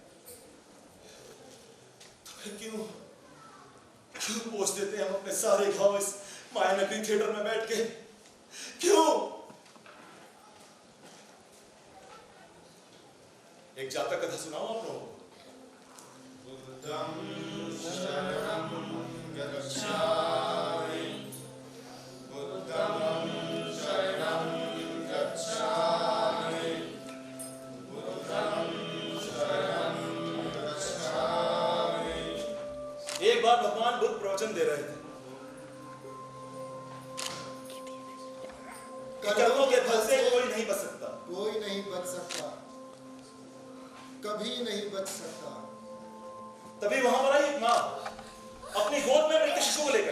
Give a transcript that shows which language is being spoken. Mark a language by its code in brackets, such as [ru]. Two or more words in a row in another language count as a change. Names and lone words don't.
[hi] तो फिर क्यों पोंछ देते हैं हम अपने सारे घाव इस माया नगरी थिएटर में बैठ के? क्यों? एक जातक कथा सुनाओ आप लोगों को। [pi] बुद्धं शरणं गच्छामि, बुद्धं शरणं गच्छामि, बुद्धं शरणं गच्छामि। [hi] एक बार भगवान बुद्ध प्रवचन दे रहे थे। कर्मों के फल से कोई नहीं बच सकता, कोई नहीं बच सकता, कभी नहीं बच सकता। तभी वहां पर आई एक माँ अपनी गोद में मृत शिशु को लेकर